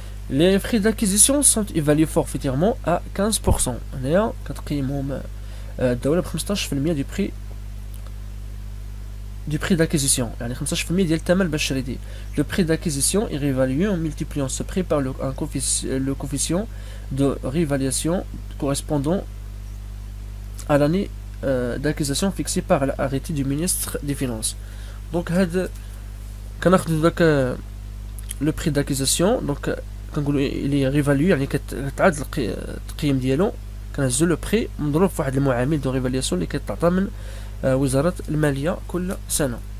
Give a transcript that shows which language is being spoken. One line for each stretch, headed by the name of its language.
French: Les frais d'acquisition sont évalués forfaitairement à 15%.
Arabic: هنايا كتقيمهم الدولة ب 15%
French: du prix d'acquisition
Arabic: يعني 15% ديال الثمن باش شريتي.
French: Le prix d'acquisition est réévalué en multipliant ce prix par le coefficient de réévaluation correspondant à l'année d'acquisition fixée par l'arrêté du ministre des Finances.
Arabic: Donc هاد كناخدو داك le prix d'acquisition donc كنقولوا
French: il est réévalué
Arabic: يعني كتعاد التقييم ديالو كنهزو لو بري مضروب في واحد المعامل دو ريفالياسيون اللي كيتعطى من وزارة المالية كل سنة.